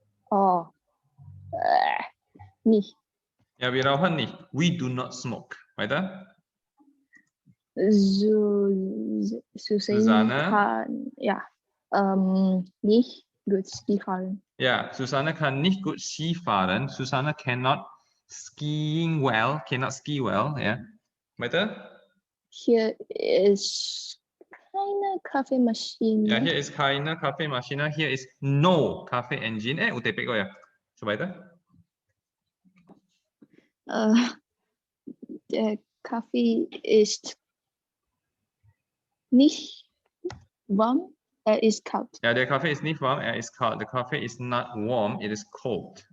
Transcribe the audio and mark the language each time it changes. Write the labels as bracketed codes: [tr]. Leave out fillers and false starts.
[de] Oh. Nicht. Ja, wir rauchen nicht. [en] We do not smoke. [de] Weiter? Susanne Susanne? kann, ja, nicht gut Ski fahren. Ja, Susanne kann nicht gut Ski fahren. [en] Susanne cannot skiing well. Cannot ski well. [de] Ja. Weiter? Hier ist keine Kaffeemaschine. Ja, hier ist keine Kaffeemaschine. Hier ist no Kaffee-Engine. [id] UTP kok ya. Coba weiter. [de] Der Kaffee ist nicht warm, er ist kalt. Ja, der Kaffee ist nicht warm, er ist kalt. [en] The coffee is not warm, it is cold.